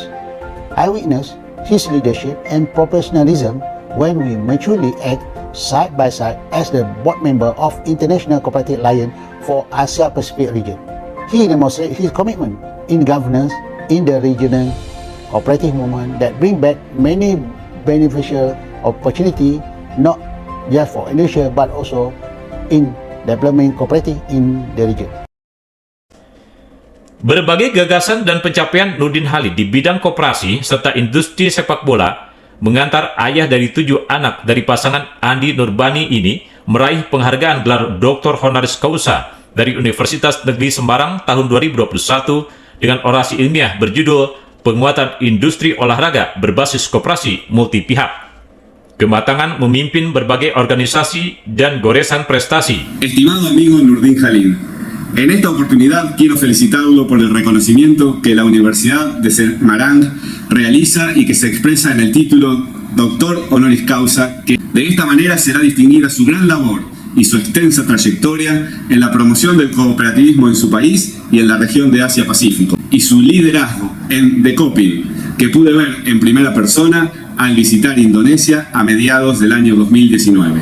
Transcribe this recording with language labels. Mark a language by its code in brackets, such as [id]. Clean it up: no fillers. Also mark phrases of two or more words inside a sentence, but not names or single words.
[en] I witnessed his leadership and professionalism when we mutually act side by side as the board member of International Cooperative Alliance for Asia Pacific region. He demonstrated his commitment in governance in the regional cooperative movement that bring back many beneficial opportunity, not just for Indonesia but also in development cooperative in the region. [id] Berbagai gagasan dan pencapaian Nurdin Halid di bidang koperasi serta industri sepak bola mengantar ayah dari 7 anak dari pasangan Andi Nurbani ini meraih penghargaan gelar Dr. Honoris Causa dari Universitas Negeri Semarang tahun 2021 dengan orasi ilmiah berjudul Penguatan Industri Olahraga Berbasis Koperasi Multi Pihak. Kematangan memimpin berbagai organisasi dan goresan prestasi. [es] Estimado amigo Nurdin Halid, en esta oportunidad quiero felicitarlo por el reconocimiento que la Universidad de Semarang realiza y que se expresa en el título Doctor Honoris Causa, que de esta manera será distinguida su gran labor y su extensa trayectoria en la promoción del cooperativismo en su país y en la región de Asia-Pacífico, y su liderazgo en Decopil, que pude ver en primera persona al visitar Indonesia a mediados del año 2019.